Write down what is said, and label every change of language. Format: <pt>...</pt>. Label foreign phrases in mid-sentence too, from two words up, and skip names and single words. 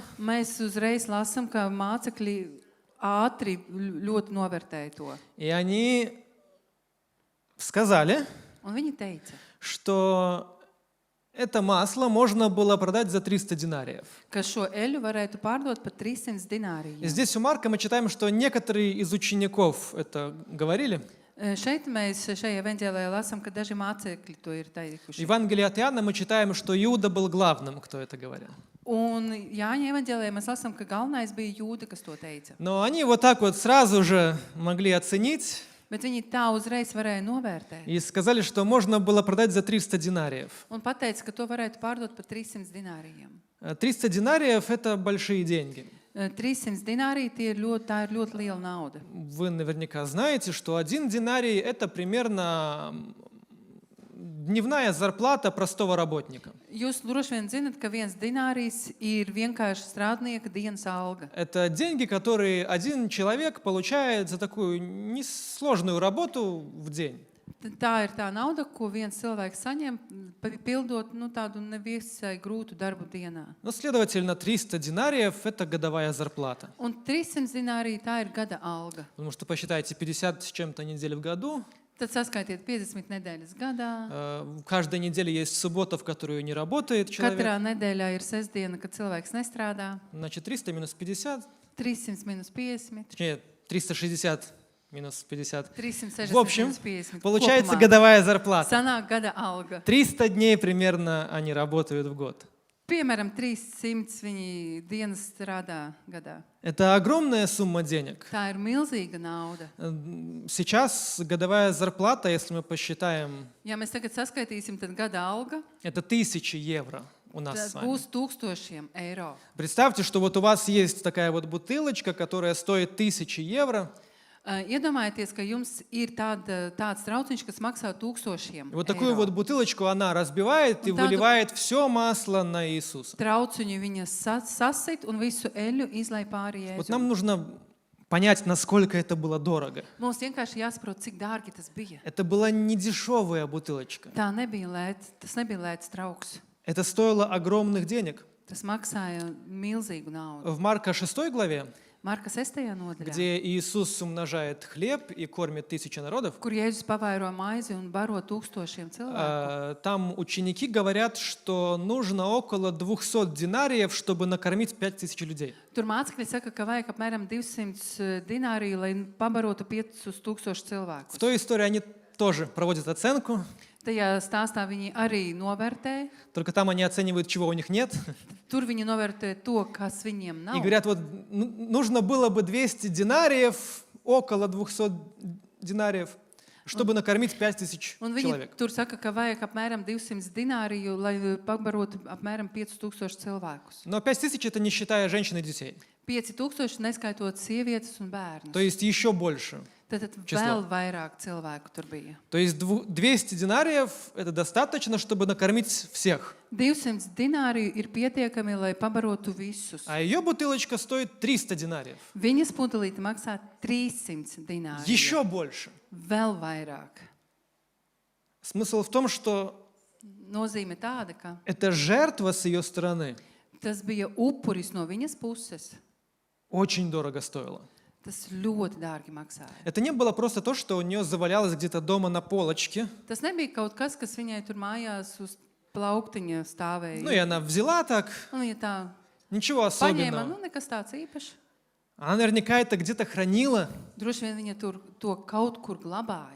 <lv>Mēs uzreiz lasām, ka mācekļi ātri ļoti novērtēja to.</lv> <ru>И они сказали,</ru> <lv>Un viņi teica,</lv> <ru>что это масло можно было продать за 300 динариев.</ru> <lv>ka šo eļļu varētu pārdot par 300</lv> <ru>И</ru> <lv>dināriem.</lv> <ru>здесь у Марка мы читаем, что некоторые из учеников это говорили.</ru> <lv>Šeit mēs šajā evaņģēlijā lasām, ka daži mācekļi to ir</lv> <ru>В</ru> <lv>teikuši.</lv> <ru>Евангелии от Иоанна мы читаем, что Иуда был главным, кто это говорил.</ru> <lv>Un Jāņa evaņģēlijā mēs lasām, ka galvenais bija Jūda, kas to teica.</lv> <ru>Но они вот так вот сразу же могли оценить</ru> <lv>Bet viņi tā uzreiz varēja novērtēt.</lv> <ru>и сказали, что можно было продать за 300 динариев.</ru> <lv>Un pateica, ka to varētu pārdot par 300 dināriem.</lv> <ru>300 динариев – это большие деньги.</ru> <lv>300 dinārī tā ir ļoti liela nauda.</lv> <ru>Вы наверняка знаете, что 1 динарий – это примерно дневная зарплата простого работника.</ru> <lv>Jūs droši vien zinat, ka 1 dinārijas ir vienkārši strādnieka dienas alga.</lv> <ru>Это деньги, которые один человек получает за такую несложную работу в день.</ru> <lv>Tā ir tā nauda, ko viens cilvēks saņem, pildot tādu nevisai grūtu darbu dienā.</lv> <ru>Ну, следовательно, 300 динариев – это годовая зарплата.</ru> <lv>Un 300 dinārī tā ir gada alga.</lv> <ru>Потому что посчитайте, 50 с чем-то недель в году.</ru> <lv>Tad saskaitiet 50 nedēļas gadā.</lv> <ru>Каждой неделе есть суббота, в которую не работает человек.</ru> <lv>Katrā nedēļā ir sestdiena, kad cilvēks nestrādā.</lv> <ru>Значит, 300 минус 50,</ru> <lv>300 minus 50.</lv> <ru>точнее, 360 минус 50.</ru> <lv>360</lv> <ru>В общем,</ru> <lv>minus 50.</lv> <ru>получается</ru> <lv>Kopumā</lv> <ru>годовая зарплата.</ru> <lv>sanāk gada alga.</lv> <ru>300 дней примерно они работают в год.</ru> <lv>Piemēram, 300 viņi dienas strādā gadā.</lv> <ru>Это огромная сумма денег.</ru> <lv>Tā ir milzīga nauda.</lv> <ru>Сейчас годовая зарплата, если мы посчитаем,</ru> <lv>Ja mēs tagad saskaitīsim, tad gada alga</lv> <ru>это 1000 евро у нас с</ru> <lv>tad</lv> <ru>вами.</ru> <lv>būs 1000 eiro.</lv> <ru>Представьте, что вот у вас есть такая вот бутылочка, которая стоит 1000 евро.</ru> <lv>Iedomājieties, ka jums ir tāds trauciņš, kas maksā 1000</lv> <ru>И вот такую</ru> <lv>eiro.</lv> <ru>вот бутылочку она разбивает и</ru> <lv>Un tādu-</lv> <ru>выливает все масло на Иисуса.</ru> <lv>Trauciņu viņa sasit un visu eļļu izlai pāri</lv> <ru>Вот</ru> <lv>Jēzum.</lv> <ru>нам нужно понять, насколько это было дорого.</ru> <lv>Mums vienkārši jāsaprot, cik dārgi tas bija.</lv> <ru>Это была не дешевая бутылочка.</ru> <lv>Tas nebija lēts trauks.</lv> <ru>Это стоило огромных денег.</ru> <lv>Tas maksāja milzīgu naudu.</lv> <ru>В Марка 6 главе,</ru> <lv>Marka 6. nodaļā,</lv> <ru>где Иисус умножает хлеб и кормит 1000 народов,</ru> <lv>kur Jēzus pavairo maizi un baro 1000 cilvēku.</lv> <ru>там ученики говорят, что нужно около 200 динариев, чтобы накормить 5000 людей.</ru> <lv>Tur mācekļi saka, ka vajag apmēram 200 dināriju, lai pabarotu 5000 cilvēku.</lv> <ru>В той истории они тоже проводят оценку,</ru> <lv>Tajā stāstā viņi arī novērtē.</lv> <ru>только там они оценивают, чего у них нет.</ru> <lv>Tur viņi novērtē to, kas viņiem</lv> <ru>И</ru> <lv>nav.</lv> <ru>говорят, вот нужно было бы 200 динариев, около 200 динариев, чтобы накормить 5000</ru> <lv>Un viņi</lv> <ru>человек.</ru> <lv>tur saka, ka vajag apmēram 200 dināriju, lai pabarotu apmēram 5000 cilvēkus.</lv> <ru>Но 5000 это не считая женщин и детей.</ru> <lv>5000 neskaitot sievietes un bērnus.</lv> <ru>То есть еще больше.</ru> <lv>Tad</lv> <ru>число.</ru> <lv>vēl vairāk cilvēku tur bija.</lv> <ru>То есть 200 динариев – это достаточно, чтобы накормить всех.</ru> <lv>200 dināriju ir pietiekami, lai pabarotu visus.</lv> <ru>А ее бутылочка стоит 300 динариев.</ru> <lv>Viņas pudelīte maksā 300 dināriju.</lv> <ru>Еще больше.</ru> <lv>Vēl vairāk.</lv> <ru>Смысл в том, что</ru> <lv>Nozīme tāda, ka</lv> <ru>эта жертва с ее стороны</ru> <lv>tas bija upuris no viņas puses.</lv> <ru>очень дорого стоила.</ru> <lv>Tas ļoti dārgi maksāja.</lv> <ru>Это не было просто то, что у нее завалялось где-то дома на полочке.</ru> <lv>Tas nebija kaut kas, kas viņai tur mājās uz plauktiņa stāvēja.</lv> <ru>Ну и она взяла так,</ru> <lv>Un viņa tā</lv> <ru>ничего</ru> <lv>paņēma,</lv> <ru>особенного.</ru> <lv>nekas tāds īpašs.</lv> <ru>Она наверняка это где-то хранила,</ru> <lv>Droši vien viņa tur to kaut kur glabāja.</lv>